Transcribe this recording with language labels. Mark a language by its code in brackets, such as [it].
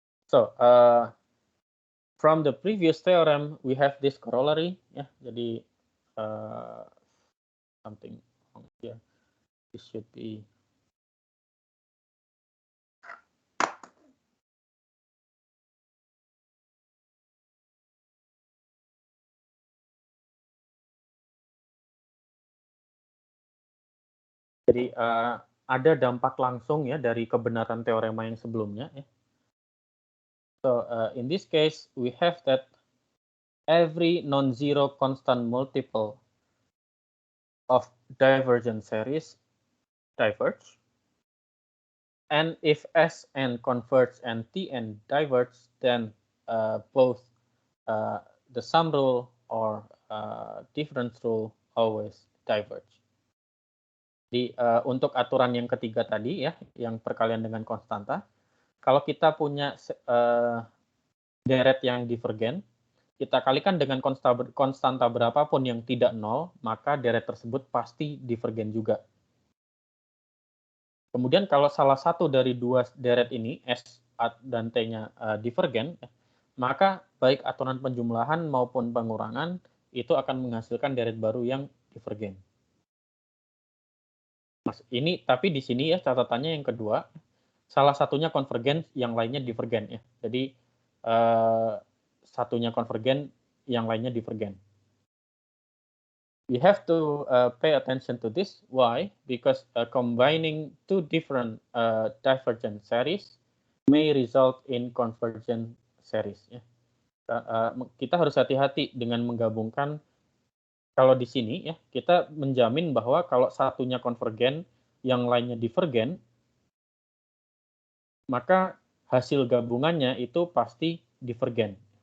[en] So, from the previous theorem, we have this corollary, ya. Jadi something here. This should be [id] Jadi ada dampak langsung ya dari kebenaran teorema yang sebelumnya. Ya. [en] So in this case we have that every non-zero constant multiple of divergent series diverge, and if Sn converge and Tn diverge, then both the sum rule or difference rule always diverge. [id] Jadi untuk aturan yang ketiga tadi ya, yang perkalian dengan konstanta, kalau kita punya deret yang divergen, kita kalikan dengan konstanta berapapun yang tidak 0, maka deret tersebut pasti divergen juga. Kemudian kalau salah satu dari 2 deret ini, S dan T-nya divergen, maka baik aturan penjumlahan maupun pengurangan itu akan menghasilkan deret baru yang divergen. Mas, ini tapi di sini ya catatannya yang kedua, salah satunya konvergen, yang lainnya divergen ya. Jadi satunya konvergen, yang lainnya divergen. [en] We have to pay attention to this. Why? Because combining two different divergent series may result in convergent series. [id] Ya. Kita harus hati-hati dengan menggabungkan. Kalau di sini ya, kita menjamin bahwa kalau satunya konvergen, yang lainnya divergen, maka hasil gabungannya itu pasti divergen.